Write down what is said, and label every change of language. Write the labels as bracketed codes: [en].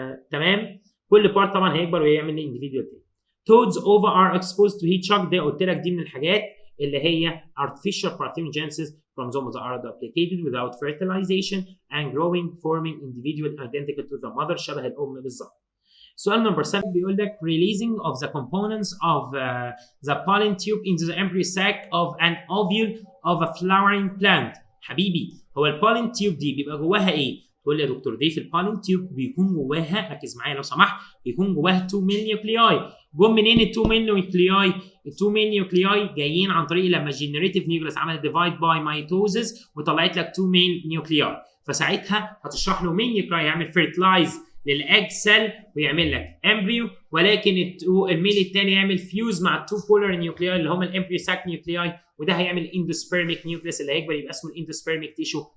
[ar] تمام؟ كل part طبعا هيكبر ويعمل لي individual thing. [en] Toads ova are exposed to heat shock. [ar] ده قلت لك دي من الحاجات اللي هي [en] artificial parthenogenesis chromosomes are duplicated without fertilization and growing forming individual identical to the mother [ar] شبه الأم بالظبط. سؤال نمبر 7 بيقول لك [en] releasing of the components of the pollen tube into the embryo sac of an ovule of a flowering plant. [ar] حبيبي هو البولين تيوب دي بيبقى جواها ايه؟ تقول لي يا دكتور دي في البولين تيوب بيكون جواها، ركز معايا لو سمحت، بيكون جواها 2 ميل نيوكلياي. جم منين ال 2 ميل نيوكلياي؟ ال 2 ميل نيوكلياي جايين عن طريق لما الجينيريتيف نيوكليس عملت ديفايد باي مايتوزس وطلعت لك 2 ميل نيوكلياي، فساعتها هتشرح له ميل نيوكلياي يعمل فيرتلايز للاج سيل ويعمل لك امبريو، ولكن الميل الثاني يعمل فيوز مع التو بولار نيوكلياي اللي هم الامبريو ساك نيوكلياي، وده هيعمل اندوسبيرميك نيوكليس اللي هيكبر يبقى اسمه الاندوسبيرميك تيشو.